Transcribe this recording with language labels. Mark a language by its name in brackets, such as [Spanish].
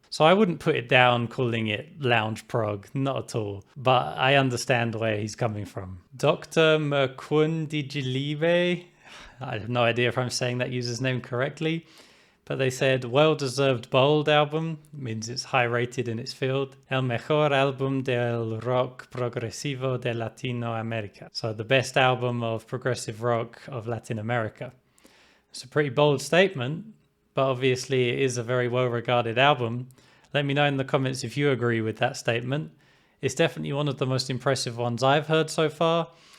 [English] So I wouldn't put it down calling it lounge prog, not at all. But I understand where he's coming from. Dr. Merkundigilibe, I have no idea if I'm saying that user's name correctly, but they said, well-deserved bold album, means it's high rated in its field. [Spanish] El mejor álbum del rock progresivo de Latinoamérica. [English] So the best album of progressive rock of Latin America. It's a pretty bold statement, but obviously it is a very well-regarded album. Let me know in the comments if you agree with that statement. It's definitely one of the most impressive ones I've heard so far.